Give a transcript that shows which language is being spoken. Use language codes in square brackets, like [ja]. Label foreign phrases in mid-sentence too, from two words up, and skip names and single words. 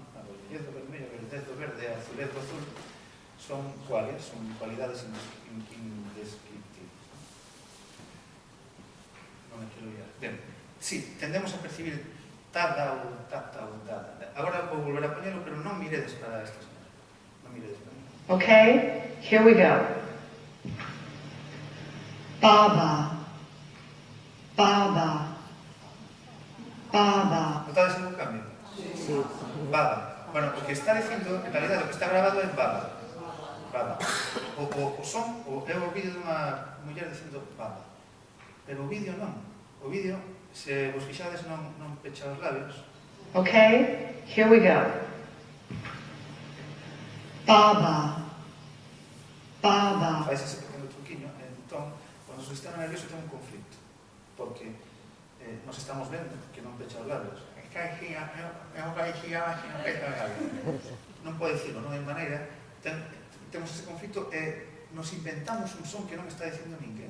[gl] A vermellez do vermello, a verdez do verde, a azulez do azul, son cuales, son cualidades indescriptibles. Non me quero liar. Ben, sí, tendemos a percibir tada ou tata ou dada. Agora vou volver a poñelo, pero non miredes para esta señora. Non miredes para mí. [en] Okay, here we go. Baba, baba, baba. [gl] Notades algún cambio? Sí. Baba. Bueno, o que está dicindo, en realidad, o que está grabado é baba. Baba. O son, é o vídeo dunha muller dicindo baba. Pero o vídeo non. O vídeo, se vos fixades, non pecha os labios. [en] Okay, here we go. Baba, baba. [gl] Fais ese pequeno truquiño. Entón, cando o sistema nervioso ten un conflicto. Porque nos estamos vendo que non pecha os labios. Non pode dicirlo, non hai maneira. Temos ese conflicto e nos inventamos un son que non está dicindo ninguén.